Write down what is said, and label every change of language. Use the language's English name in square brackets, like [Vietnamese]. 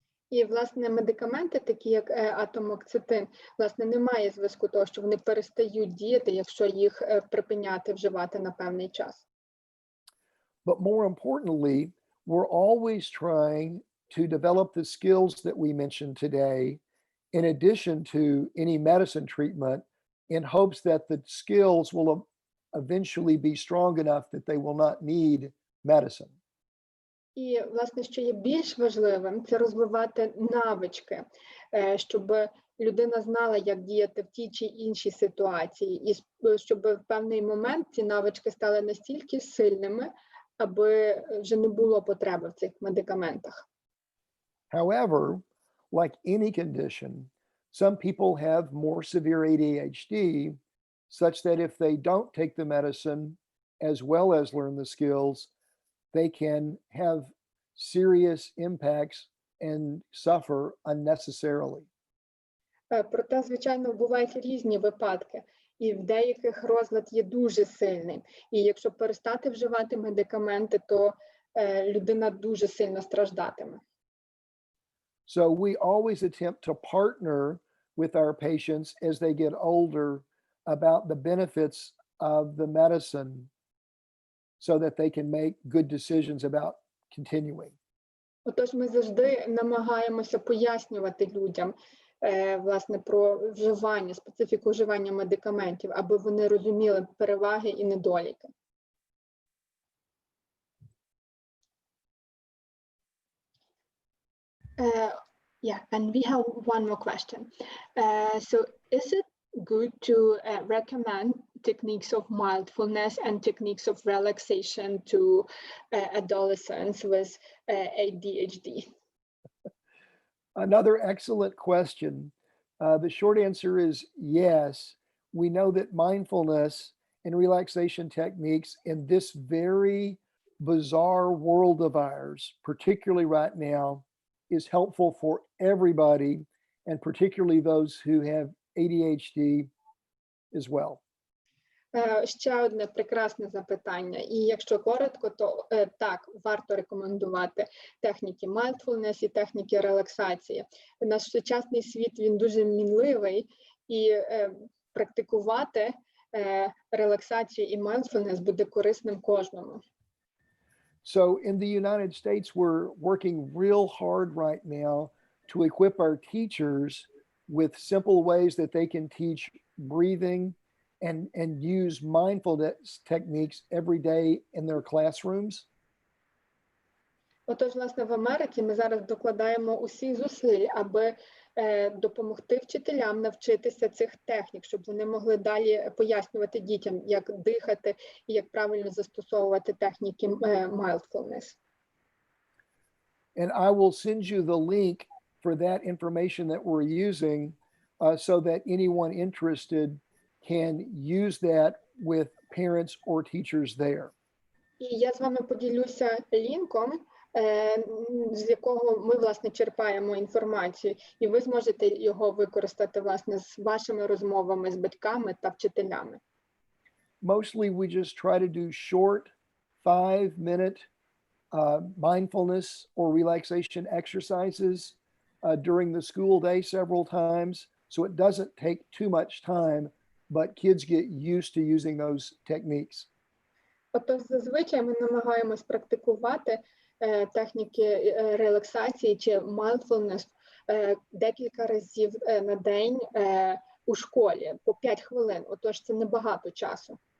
[Ukrainian] І, власне, медикаменти, такі як атомоксетин, власне, немає зв'язку того, що вони перестають діяти, якщо їх припиняти вживати на певний час. [English] But more importantly, we're always trying to develop the skills that we mentioned today, in addition to any medicine treatment, in hopes that the skills will eventually be strong enough that they will not need medicine. [Ukrainian] І, власне, що є більш важливим, це розвивати навички, щоб людина знала, як діяти в тій чи іншій ситуації, і щоб в певний момент ці навички стали настільки сильними, аби вже не було потреби в цих медикаментах. [English] However, like any condition, some people have more severe ADHD, such that if they don't take the medicine as well as learn the skills, they can have serious impacts and suffer unnecessarily. [Ukrainian] Проте, звичайно, бувають різні випадки, і в деяких розлад є дуже сильним. І якщо перестати вживати медикаменти, то людина дуже сильно страждатиме. [English] So we always attempt to partner with our patients as they get older about the benefits of the medicine so that they can make good decisions about continuing. [Ukrainian] Отож, ми завжди намагаємося пояснювати людям, власне, про вживання, специфіку вживання медикаментів, аби вони розуміли переваги і недоліки. [English] Yeah, and we have one more question. So is it good to recommend techniques of mindfulness and techniques of relaxation to adolescents with ADHD? Another excellent question. The short answer is yes. We know that mindfulness and relaxation techniques in this very bizarre world of ours, particularly right now, is helpful for everybody, and particularly those who have ADHD as well. [Ukrainian] Ще одне прекрасне запитання. І якщо коротко, то так, варто рекомендувати техніки mindfulness і техніки релаксації. Наш сучасний світ, він дуже мінливий, і практикувати релаксацію і mindfulness буде корисним кожному. [English] So in the United States, we're working real hard right now to equip our teachers with simple ways that they can teach breathing and use mindfulness techniques every day in their classrooms. [Ukrainian] Отож, власне, в Америці ми зараз докладаємо усіх зусиль, аби допомогти вчителям навчитися цих технік, щоб вони могли далі пояснювати дітям, як дихати і як правильно застосовувати техніки mindfulness. [English] And I will send you the link for that information that we're using so that anyone interested can use that with parents or teachers there. [Ukrainian] І я з вами поділюся лінком, з якого ми, власне, черпаємо інформацію, і ви зможете його використати, власне, з вашими розмовами з батьками та вчителями. [English] Mostly we just try to do short 5-minute mindfulness or relaxation exercises during the school day several times, so it doesn't take too much time, but kids get used to using those techniques. [Ukrainian] Отож, зазвичай ми намагаємось практикувати техніки релаксації чи mindfulness декілька разів на день у школі по 5 хвилин. Отож, це небагато часу.